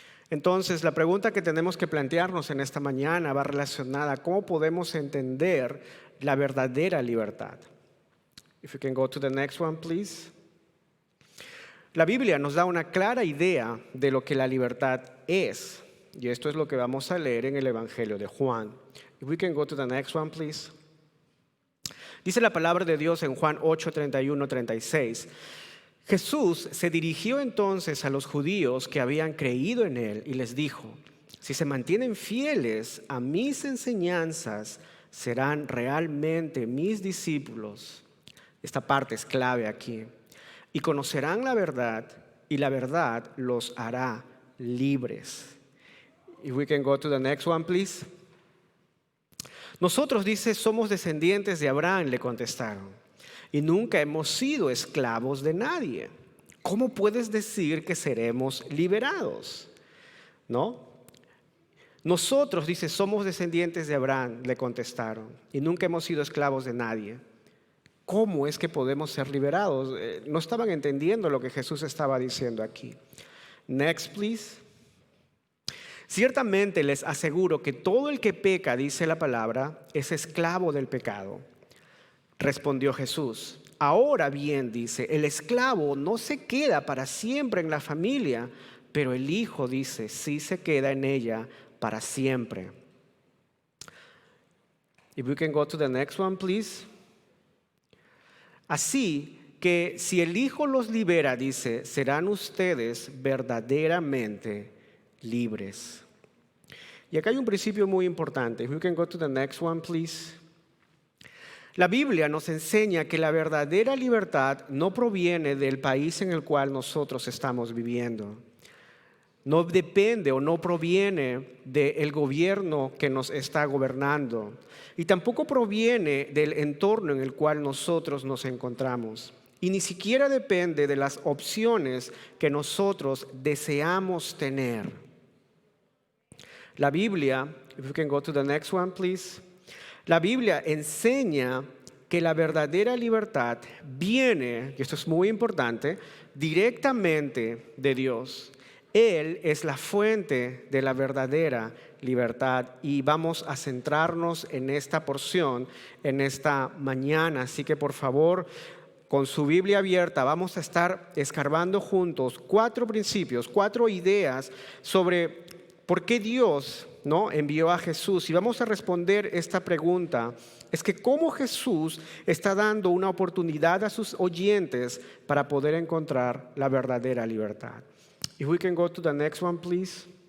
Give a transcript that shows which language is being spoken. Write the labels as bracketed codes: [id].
[es] Entonces, la pregunta que tenemos que plantearnos en esta mañana va relacionada a cómo podemos entender la verdadera libertad. [en] If we can go to the next one, please. [es] La Biblia nos da una clara idea de lo que la libertad es. Y esto es lo que vamos a leer en el Evangelio de Juan. [en] If we can go to the next one, please. [es] Dice la palabra de Dios en Juan 8, 31, 36. Jesús se dirigió entonces a los judíos que habían creído en él y les dijo: si se mantienen fieles a mis enseñanzas, serán realmente mis discípulos. Esta parte es clave aquí. Y conocerán la verdad, y la verdad los hará libres. [en] If we can go to the next one, please. [es] Nosotros, dice, somos descendientes de Abraham, le contestaron, y nunca hemos sido esclavos de nadie. ¿Cómo puedes decir que seremos liberados? ¿No? Nosotros, dice, somos descendientes de Abraham, le contestaron, y nunca hemos sido esclavos de nadie. ¿Cómo es que podemos ser liberados? No estaban entendiendo lo que Jesús estaba diciendo aquí. [en] Next, please. [es] Ciertamente les aseguro que todo el que peca, dice la palabra, es esclavo del pecado. Respondió Jesús: ahora bien, dice, el esclavo no se queda para siempre en la familia, pero el hijo, dice, sí se queda en ella para siempre. [en] If we can go to the next one, please. [es] Así que si el hijo los libera, dice, serán ustedes verdaderamente libres. Y acá hay un principio muy importante. [en] If we can go to the next one, please. [es] La Biblia nos enseña que la verdadera libertad no proviene del país en el cual nosotros estamos viviendo. No depende o no proviene del gobierno que nos está gobernando. Y tampoco proviene del entorno en el cual nosotros nos encontramos. Y ni siquiera depende de las opciones que nosotros deseamos tener. La Biblia, [en] if we can go to the next one, please. [es] La Biblia enseña que la verdadera libertad viene, y esto es muy importante, directamente de Dios. Él es la fuente de la verdadera libertad y vamos a centrarnos en esta porción en esta mañana. Así que por favor, con su Biblia abierta, vamos a estar escarbando juntos 4 principios, 4 ideas sobre por qué Dios envió a Jesús. Y vamos a responder esta pregunta: es que cómo Jesús está dando una oportunidad a sus oyentes para poder encontrar la verdadera libertad. [en] If we can go to the next one, please.